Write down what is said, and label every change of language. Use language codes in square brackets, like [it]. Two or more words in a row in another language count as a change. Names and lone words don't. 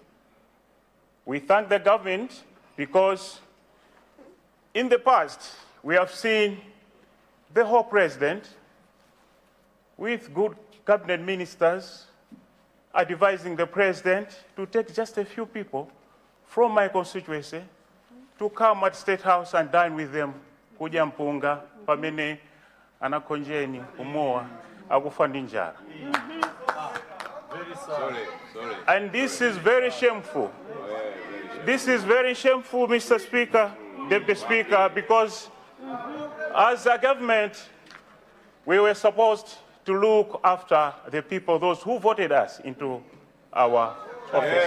[en] We thank the government because in the past, we have seen the whole President with good cabinet ministers advising the President to take just a few people from my constituency to come at State House and dine with them. [ny] Kuja mpunga, pamene, anakonjeni, umoa, akufa njala. [en] Sorry. And this is very shameful. This is very shameful, Mr. Speaker, Deputy Speaker, because as a government, we were supposed to look after the people, those who voted us into our office.